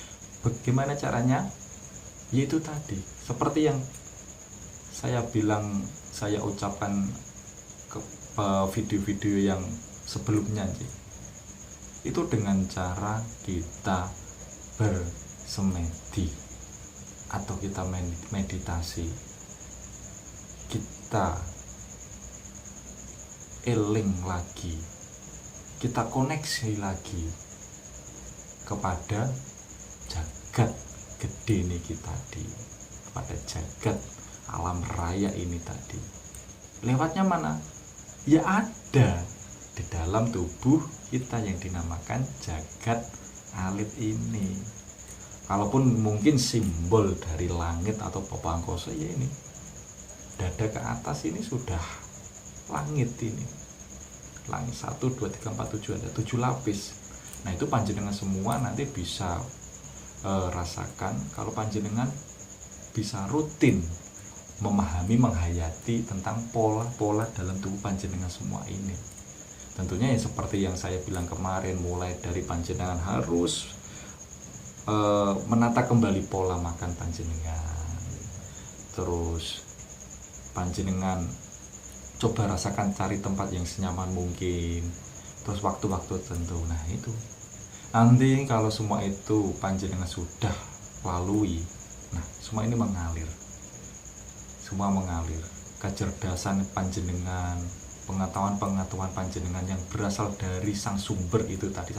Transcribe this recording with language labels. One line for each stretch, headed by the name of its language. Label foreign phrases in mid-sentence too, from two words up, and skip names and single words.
Indonesian: Yaitu tadi, seperti yang saya bilang, saya ucapkan ke video-video yang sebelumnya, itu dengan cara kita bersemedi atau kita meditasi, kita eling lagi, kita koneksi lagi kepada
Javanese: jagat gede niki
Indonesian: tadi, kepada jagat alam raya ini tadi. Lewatnya mana? Ya ada di dalam tubuh kita yang dinamakan
Javanese: jagat alit
Indonesian: ini. Kalaupun mungkin simbol dari langit atau Bapak Angkoso, ya ini dada ke atas ini sudah langit ini. Langit 1, 2, 3, 4, 7, ada 7 lapis. Nah itu panjenengan semua nanti bisa rasakan kalau panjenengan bisa rutin memahami, menghayati tentang pola-pola dalam tubuh panjenengan semua ini. Tentunya yang seperti yang saya bilang kemarin, mulai dari panjenengan harus menata kembali pola makan panjenengan, terus panjenengan coba rasakan, cari tempat yang senyaman mungkin, terus waktu-waktu tertentu. Nah itu nanti kalau semua itu panjenengan sudah lalui, nah semua ini mengalir, semua mengalir. Kecerdasan panjenengan, pengetahuan panjenengan yang berasal dari sang sumber itu tadi.